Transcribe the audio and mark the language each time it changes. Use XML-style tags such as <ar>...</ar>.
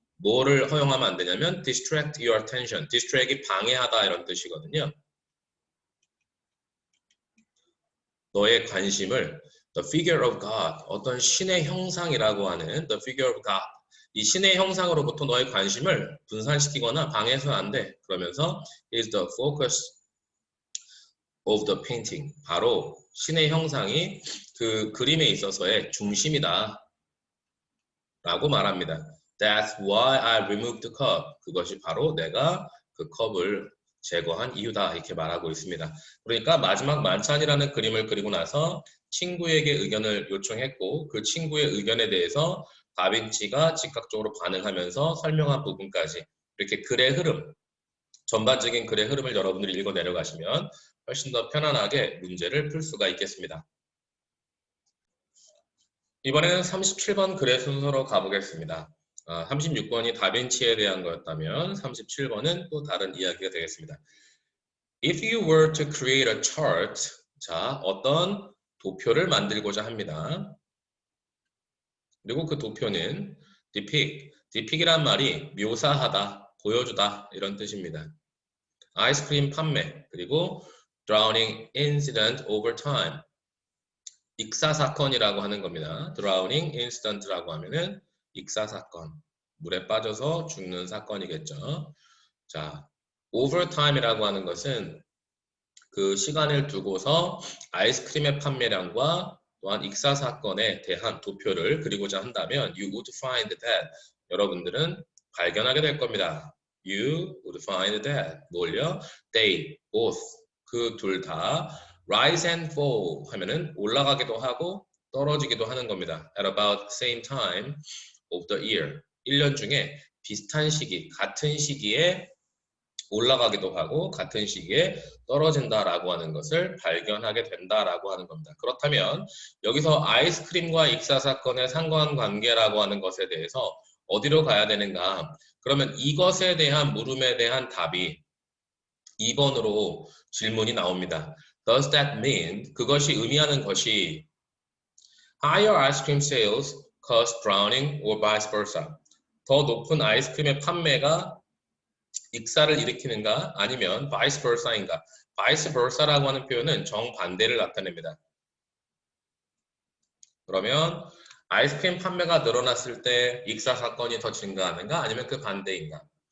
<ko>뭐를 허용하면 안 되냐면</ko> <en>distract your attention.</en> <ko>distract이 방해하다 이런 뜻이거든요. 너의 관심을</ko> <en>the figure of God,</en> <ko>어떤 신의 형상이라고 하는 the figure of God, 이 신의 형상으로부터 너의 관심을 분산시키거나 방해해서는 안 돼. 그러면서</ko> <en>is the focus of the painting.</en> <ko>바로 신의 형상이 그 그림에 있어서의 중심이다 라고 말합니다.</ko> <en>That's why I removed the cup.</en> <ko>그것이 바로 내가 그 컵을 제거한 이유다 이렇게 말하고 있습니다. 그러니까 마지막 만찬이라는 그림을 그리고 나서 친구에게 의견을 요청했고 그 친구의 의견에 대해서 다빈치가 즉각적으로 반응하면서 설명한 부분까지 이렇게 글의 흐름, 전반적인 글의 흐름을 여러분들이 읽어 내려가시면 훨씬 더 편안하게 문제를 풀 수가 있겠습니다. 이번에는 37번 글의 순서로 가보겠습니다. 36번이 다빈치에 대한 거였다면 37번은 또 다른 이야기가 되겠습니다.</ko> <en>If you were to create a chart,</en> <ko>자, 어떤 도표를 만들고자 합니다. 그리고 그 도표는 depict이란 말이 묘사하다, 보여주다 이런 뜻입니다. 아이스크림 판매, 그리고</ko> <en>drowning incident over time,</en> <ko>익사사건이라고 하는 겁니다. drowning incident라고 하면은 익사사건, 물에 빠져서 죽는 사건이겠죠. 자, overtime이라고 하는 것은 그 시간을 두고서 아이스크림의 판매량과 또한 익사 사건에 대한 도표를 그리고자 한다면</ko> <en>you would find that</en> <ko>여러분들은 발견하게 될 겁니다.</ko> <en>You would find that</en> <ko>뭘요?</ko> <en>They both</en> <ko>그 둘 다</ko> <en>rise and fall</en> <ko>하면은 올라가기도 하고 떨어지기도 하는 겁니다.</ko> <en>At about the same time of the year</en> <ko>1년 중에 비슷한 시기, 같은 시기에 올라가기도 하고 같은 시기에 떨어진다라고 하는 것을 발견하게 된다라고 하는 겁니다. 그렇다면 여기서 아이스크림과 익사 사건의 상관관계라고 하는 것에 대해서 어디로 가야 되는가? 그러면 이것에 대한 물음에 대한 답이 2번으로 질문이 나옵니다.</ko> <en>Does that mean?</en> <ko>그것이 의미하는 것이</ko> <en>higher ice cream sales cause drowning or vice versa.</en> <ko>더 높은 아이스크림의 판매가 익사를 일으키는가 아니면 vice versa인가. vice versa라고 하는 표현은 정반대를 나타냅니다. 그러면 아이스크림 판매가 늘어났을 때 익사 사건이 더 증가하는가 아니면 그 반대인가.</ko>